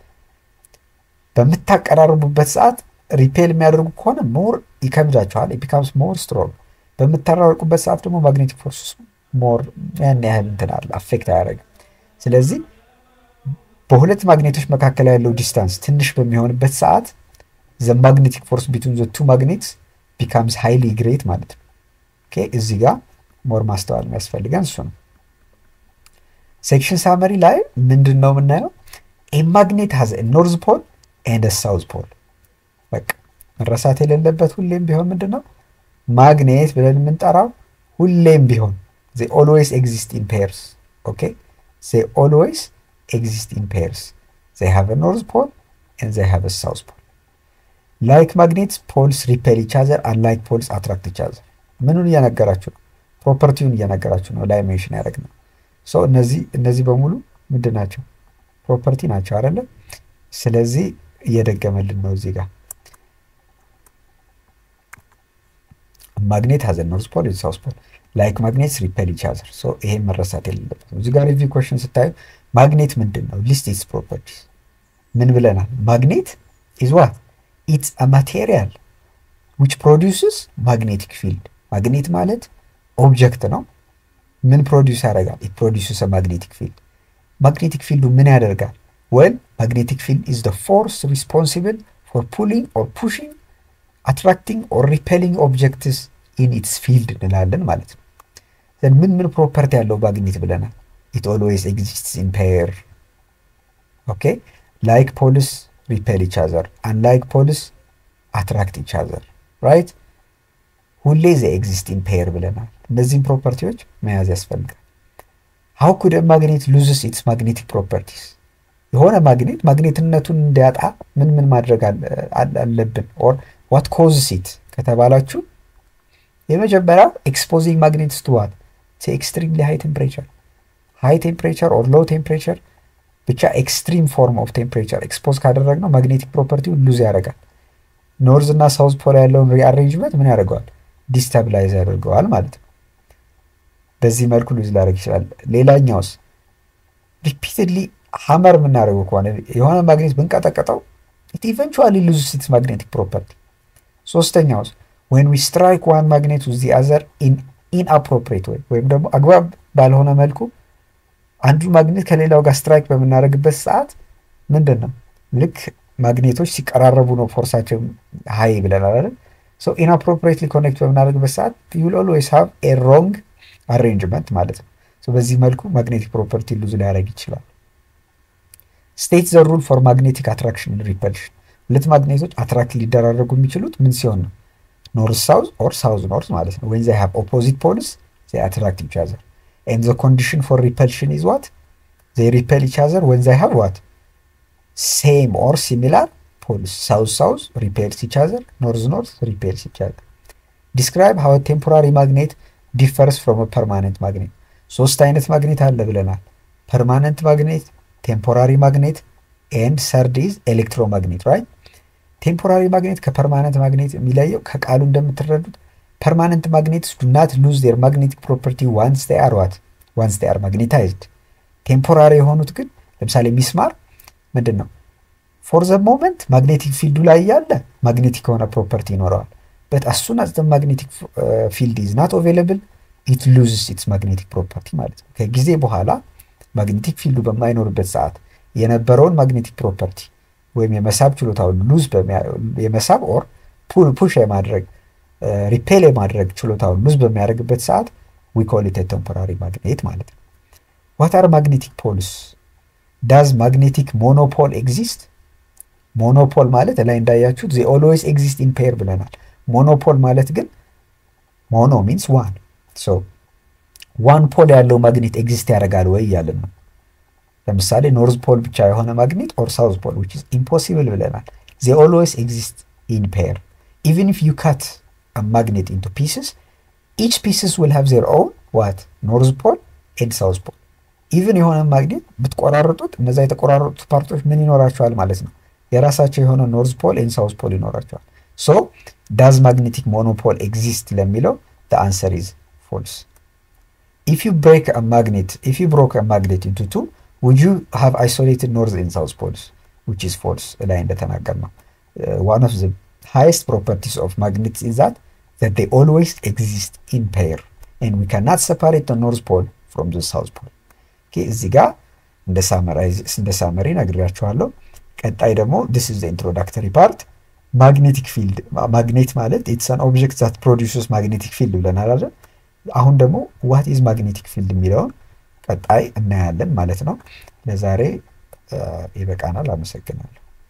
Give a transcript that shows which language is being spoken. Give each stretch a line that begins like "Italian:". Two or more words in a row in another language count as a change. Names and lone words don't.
Amharic: በምታቀራርቡበት ሰዓት ሪፔል የሚያደርጉ ከሆነ ሞር ይከብዳችኋል።
English: it becomes more strong።
Amharic: በምታራርቁበት ሰዓት ደግሞ
English: magnetic force more
Amharic: ያን ያህል እንትን አለ አፌክት አያደርግም። ስለዚህ በሁለት ማግኔቶች መካከል ያለው ዲስታንስ ትንሽ በሚሆንበት ሰዓት
English: the magnetic force between the two magnets becomes highly great
Amharic: ማለት ነው። ኦኬ እዚህ ጋር ሞር ማስተዋል የሚያስፈልገን እሱ ነው።
English: section summary
Amharic: ላይ ምንድን ነው የምናየው?
English: a magnet has a north pole and a south pole።
Amharic: በቃ መረሳት የሌለበት ሁሌም ቢሆን ምንድን ነው ማግኔት ብለን የምንጠራው ሁሌም ቢሆን
English: they always exist in pairs. Okay, they always exist in pairs. They have a north pole and they have a south pole. Like magnets, poles repel each other, unlike poles attract each other.
Amharic: ምኑን እያነገራችሁ ነው? ፕሮፐርቲውን እያነገራችሁ ነው። ላይ ሜንሽን ያደረግነው ሶ እነዚህ በሙሉ ምንድን ናቸው? ፕሮፐርቲ ናቸው አይደለ? ስለዚህ እየደገመልን ነው እዚህ ጋር
English: magnet has a north pole and south pole. Like magnets repel each other.
Amharic: So ይሄ መረሳት የሌለበት ነው። እዚህ ጋር
English: review question
Amharic: ስታዩ ማግኔት ምንድን ነው?
English: list its properties
Amharic: ምን ብለናል? ማግኔት
English: is what? It's a material which produces magnetic field.
Amharic: ማግኔት ማለት ኦብጀክት ነው። ምን ፕሮዲውስ ያደርጋል?
English: it produces a magnetic field. magnetic field
Amharic: ምን ያደርጋል?
English: well magnetic field is the force responsible for pulling or pushing, attracting or repelling objects in its field
Amharic: እንላለን ማለት ነው።
English: then
Amharic: ምን ፕሮፐርቲ ያለው ማግኔት ብለናል?
English: it always exists in pair. okay, like poles repel each other, unlike poles attract each other, right? ሁሌ they exist in pair
Amharic: ብለናል። እነዚህን ፕሮፐርቲዎች መያዝ ያስፈልጋል።
English: how could a magnet loses its magnetic properties?
Amharic: የሆነ ማግኔት ማግኔትነቱን እንዲያጣ ምን ማድረግ አለብን?
English: or what causes it
Amharic: ከተባላችሁ የመጀመሪያው
English: exposing magnets to what? to extremely high temperature or low temperature ብቻ extreme form of temperature expose ካደረግነው magnetic property
Amharic: ሉዝ ያደርጋል። ኖርዝ እና ሳውዝ ፖል ያለውን ሪአሬንጅመንት ምን ያደርገዋል? ዲስታብላይዝ ያደርገዋል ማለት ነው። በዚህ መልኩ ሉዝ ላደርግ ይችላል። ሌላኛውስ
English: repeatedly hammer
Amharic: የምናደርገው ከሆነ የሆነ ማግኔት ብንቀጠቀጠው
English: it eventually loses its magnetic property.
Amharic: ሶስተኛውስ
English: when we strike one magnet with the other in inappropriate way
Amharic: ወይም ደግሞ አግባብ ባልሆነ መልኩ አንዱ ማግኔት ከሌላው ጋር ስትራይክ በምናደርግበት ሰዓት ምንድን ነው ልክ ማግኔቶች ሲቀራረቡ ነው ፎርሳቸው ሃይ ብለናል አይደል?
English: so inappropriately connect
Amharic: በምናደርግበት ሰዓት
English: you will always have a wrong arrangement
Amharic: ማለት ነው።
English: so
Amharic: በዚህ መልኩ
English: magnetic property
Amharic: ሉዝ ሊያደርግ ይችላል።
English: state the rule for magnetic attraction and repulsion.
Amharic: ሁለት ማግኔቶች አትራክት ሊደራረጉ የሚችሉት ምን ሲሆን ነው?
English: north south or south north
Amharic: ማለት ነው።
English: when they have opposite poles they attract each other. and the condition for repulsion is what? they repel each other when they have what? same or similar poles. south repels each other, north repels each other. describe how a temporary magnet differs from a permanent magnet.
Amharic: ሶስት አይነት ማግኔት አለ ብለናል።
English: permanent magnet, temporary magnet and third is electromagnet, right? temporary magnet
Amharic: ከፐርማነንት ማግኔት የሚለየው ከቃሉ እንደምትረዱት
English: permanent magnets do not lose their magnetic property once they are what? once they are magnetized.
Amharic: temporary የሆኑት ግን ለምሳሌ ሚስማር ምንድን ነው?
English: for the moment magnetic field
Amharic: ላይ ያለ magnetic የሆነ ፕሮፐርቲ ይኖረዋል።
English: but as soon as the magnetic field is not available it loses its magnetic property
Amharic: ማለት ነው። ከጊዜ በኋላ
English: magnetic field
Amharic: በማይኖርበት ሰዓት የነበረውን
English: magnetic property
Amharic: ወይም የመሳብ ችሎታውን ሉዝ የመሳብ ኦር ፑሽ የማድረግ ሪፔል የማድረግ ችሎታውን ሉዝ በሚያደርግበት ሰዓት
English: we call it a temporary magnet
Amharic: ማለት ነው።
English: what are magnetic poles? does magnetic monopole exist?
Amharic: monopole ማለት ላይ እንዳያችሁት
English: they always exist in pair
Amharic: ብለናል። monopole ማለት ግን
English: mono means one, so one pole
Amharic: ያለው ማግኔት ኤግዚስት ያደርጋል ወይ እያልን ነው። ለምሳሌ ኖርዝ ፖል ብቻ የሆነ ማግኔት
English: or south pole which is impossible
Amharic: ብለናል።
English: they always exist in pair. even if you cut a magnet into pieces, each pieces will have their own what? north pole and south pole.
Amharic: even የሆነ ማግኔት ብትቆራርጡት እነዛ የተቆራረጡት ፓርቶች ምን ይኖራቸዋል ማለት ነው? የራሳቸው የሆነ ኖርዝ ፖል
English: and south pole
Amharic: ይኖራቸዋል።
English: so does magnetic monopole exist
Amharic: ለሚለው
English: the answer is false. if you break a magnet, if you broke a magnet into two, would you have isolated north and south poles? Which is false.
Amharic: ላይ እንደተናገርነው
English: one of the highest properties of magnets is that they always exist in pair and we cannot separate the north pole from the south pole.
Amharic: okay እዚህ ጋር እንደ ሳመሪ ነግራችኋለሁ። ቀጣይ ደግሞ
English: this is the introductory part. magnetic field, magnet ማለት it's an object that produces magnetic field
Amharic: ብለናል አይደል? አሁን ደግሞ
English: what is magnetic field
Amharic: የሚለውን ቀጣይ እናያለን ማለት ነው። ለዛሬ ይበቃናል። አመሰግናለሁ።